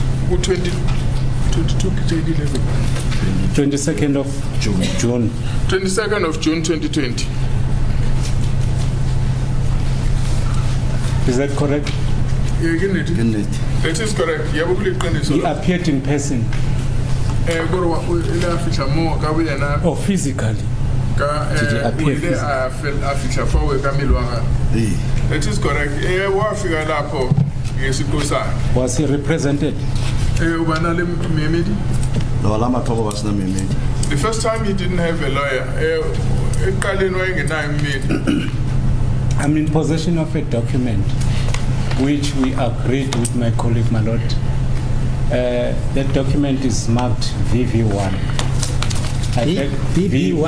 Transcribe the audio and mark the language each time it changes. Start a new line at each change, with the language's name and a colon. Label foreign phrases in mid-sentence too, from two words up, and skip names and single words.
English: 22 22nd of June. 22nd of June 2020. Is that correct? Yeah, isn't it?
Tswana: Ke nnete.
English: That is correct. Yeah, we He appeared in person or physically. Did he appear physically? Eh, That is correct. Was he represented?
Tswana: lo la mathogo ba sena memedi.
English: The first time he didn't have a lawyer. I'm in possession of a document which we agreed with my colleague Malot. That document is marked VV1. VV1?